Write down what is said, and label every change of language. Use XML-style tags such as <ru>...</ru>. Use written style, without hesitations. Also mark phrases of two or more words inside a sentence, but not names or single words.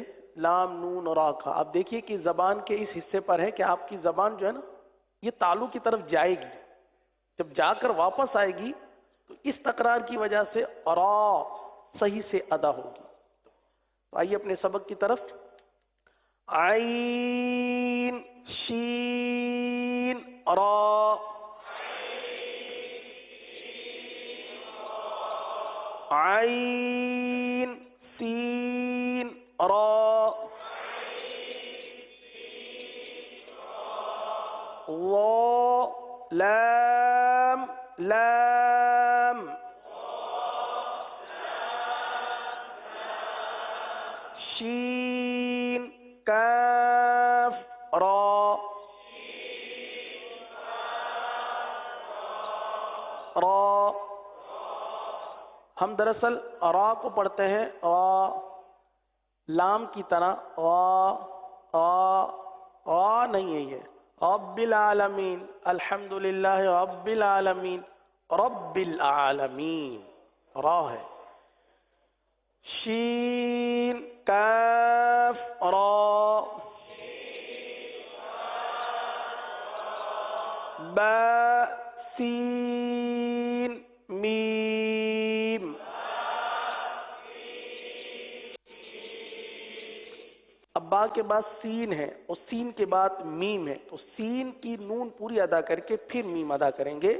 <ur>لام نون را کا آپ دیکھیے کہ زبان کے اس حصے پر ہے کہ آپ کی زبان جو ہے نا یہ تالو کی طرف جائے گی. جب جا کر واپس آئے گی تو اس تکرار کی وجہ سے را صحیح سے ادا ہوگی. تو آئیے اپنے سبق کی طرف. عین شین را. عین سین را. وا لام لام. شین کاف را. را. ہم دراصل را کو پڑھتے ہیں را لام کی طرح. را نہیں ہے یہ.</ur> <ar>رب العالمین الحمدللہ رب العالمین. رب العالمین</ar> <ur>را ہے. شین کاف را. با سین میم. اب با کے بعد سین ہے اور سین کے بعد میم ہے تو سین کی نون پوری ادا کر کے پھر میم ادا کریں گے.</ur>